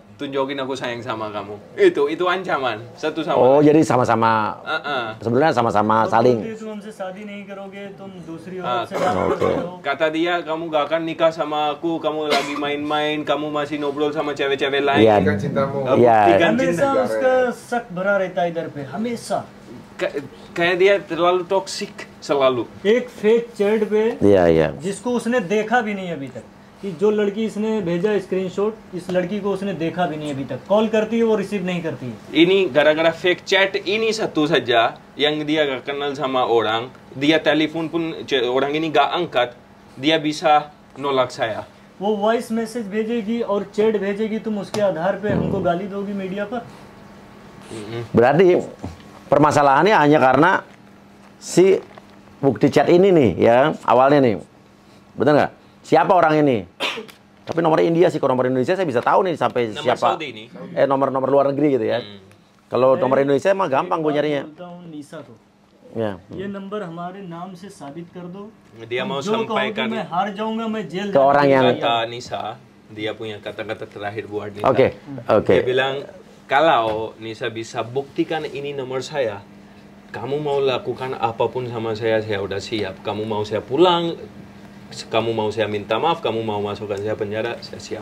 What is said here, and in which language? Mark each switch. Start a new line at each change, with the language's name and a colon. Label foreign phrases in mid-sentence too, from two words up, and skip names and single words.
Indonesian: Tunjukin aku sayang sama kamu. Itu ancaman satu sama. Oh, jadi sama-sama. Sebenarnya sama-sama saling. Kata dia, kamu gak akan nikah sama aku. Kamu lagi main-main. Kamu masih ngobrol sama cewek-cewek lain. Iya. Buktikan cintamu.
Hindi: हमेशा उसका शक भरा रहता है इधर पे हमेशा
Indonesian: kayak dia terlalu toksik selalu.
Hindi: एक
English: fake chat
Hindi: पे
Indonesian: Iya.
Hindi: जिसको उसने देखा भी नहीं अभी तक कि जो लड़की इसने भेजा स्क्रीनशॉट इस लड़की को उसने देखा भी नहीं अभी तक कॉल करती है वो रिसीव नहीं करती है.
Indonesian: Ini gara-gara
English: fake chat
Indonesian: ini satu saja yang dia gak kenal sama orang, dia telepon pun orang ini gak angkat, dia bisa nolak saya.
Hindi: वो
English: voice message
Hindi: भेजेगी और चैट भेजेगी तुम उसके आधार पे हमको गाली दोगी मीडिया पर.
Indonesian: Berarti permasalahannya hanya karena si bukti chat ini nih ya, awalnya nih. Benar nggak? Siapa orang ini? Tapi nomor India sih, kalau nomor Indonesia saya bisa tahu nih sampai Nama siapa. Saudi ini. Nomor luar negeri gitu ya. Kalau nomor Indonesia mah gampang gue nyarinya. Ya.
Hindi: ये नंबर हमारे नाम से साबित कर दो.
Indonesian: Dia mau sampaikan
Hindi: मैं हार जाऊंगा मैं जेल
Indonesian: ke orang yang kata Nisa, dia punya kata-kata terakhir buat Nisa. Oke. Dia bilang, kalau Nisa bisa buktikan ini nomor saya, kamu mau lakukan apapun sama saya udah siap. Kamu mau saya pulang, kamu mau saya minta maaf, kamu mau masukkan saya penjara, saya siap.